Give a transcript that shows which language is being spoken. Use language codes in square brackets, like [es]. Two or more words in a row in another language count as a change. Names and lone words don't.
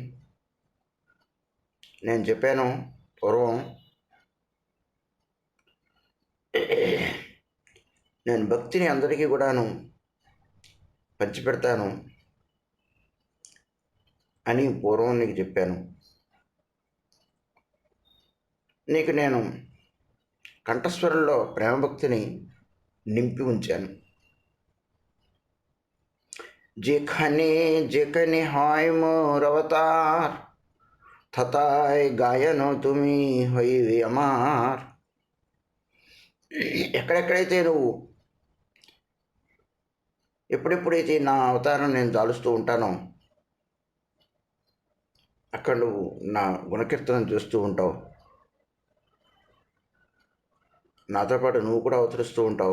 [te] నేను చెప్పాను పూర్వం, నేను భక్తిని అందరికీ కూడాను పంచిపెడతాను, అని పూర్వం నీకు చెప్పాను. నీకు నేను కంఠస్వరంలో ప్రేమభక్తిని నింపి ఉంచాను. [bn] যেখানে হয় মোর অবতার থতায় গায়ন তুমি হইবে আমার. [te] ఎక్కడెక్కడైతే నువ్వు ఎప్పుడెప్పుడైతే నా అవతారం నేను దాలుస్తూ ఉంటానో అక్కడ నువ్వు నా గుణకీర్తనం చేస్తూ ఉంటావు. నాతో పాటు నువ్వు కూడా అవతరిస్తూ ఉంటావు.